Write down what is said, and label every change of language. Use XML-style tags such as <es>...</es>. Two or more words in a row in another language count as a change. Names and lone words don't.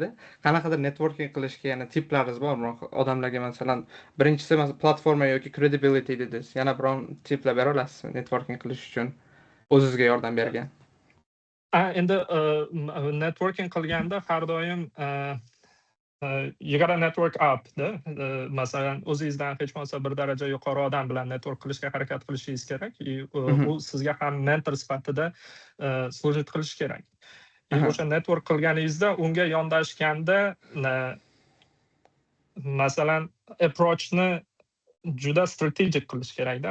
<uz>Qanaqadir networking qilishga yana tiplaringiz bormi? Odamlarga masalan, birinchisi platforma yoki credibility dedingiz. Yana biron tiplar bera olasizmi networking qilish uchun o'zingizga yordam bergan? Endi networking qilganda har doim</uz> <en>you gotta network up</en> <uz>da. Masalan, o'zingizdan hech bo'lmasa bir daraja yuqori odam bilan network qilishga harakat qilishingiz kerak. U sizga ham mentor sifatida служить qilish kerak. O'sha network qilganingizda unga yondashganda masalan approachni juda strategic qilish kerak-da.</uz>